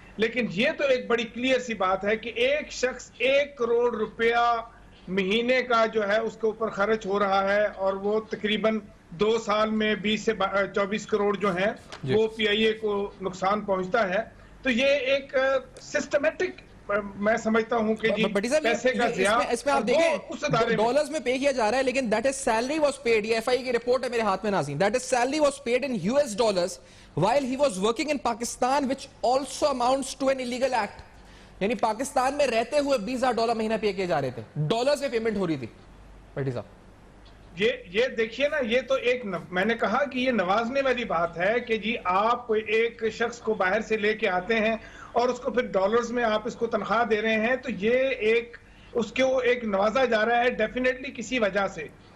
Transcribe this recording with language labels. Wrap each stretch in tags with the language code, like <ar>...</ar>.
<ur>لیکن یہ تو ایک بڑی کلیئر سی بات ہے کہ ایک شخص 1 کروڑ روپیہ مہینے کا جو ہے اس کے اوپر خرچ ہو رہا ہے، اور وہ تقریباً 2 سال میں 20 سے 24 کروڑ جو ہیں وہ پی آئی اے کو نقصان پہنچتا ہے. تو یہ ایک سسٹمیٹک میں سمجھتا ہوں کہ جی پیسے کا ضیاع اس میں آپ دیکھیں ڈالرز میں پے کیا جا رہا ہے، لیکن</ur> <en>That is salary was paid.</en> <ur>یہ ایف آئی کی رپورٹ ہے میرے ہاتھ میں ناظرین.</ur> <en>That is salary was paid in U S dollars while he was working in Pakistan, which also amounts to an illegal act.</en> <ur>یعنی پاکستان میں رہتے ہوئے $20,000 مہینہ پے کیے جا رہے تھے، ڈالرز میں پیمنٹ ہو رہی تھی. بھٹی صاحب یہ دیکھیے نا، یہ تو ایک میں نے کہا کہ یہ نوازنے والی بات ہے کہ جی آپ ایک شخص کو باہر سے لے کے آتے ہیں اور اس کو پھر ڈالرز میں آپ اس کو تنخواہ دے رہے ہیں، تو یہ ایک اس کو ایک نوازا جا رہا ہے ڈیفینیٹلی کسی وجہ سے.</ur>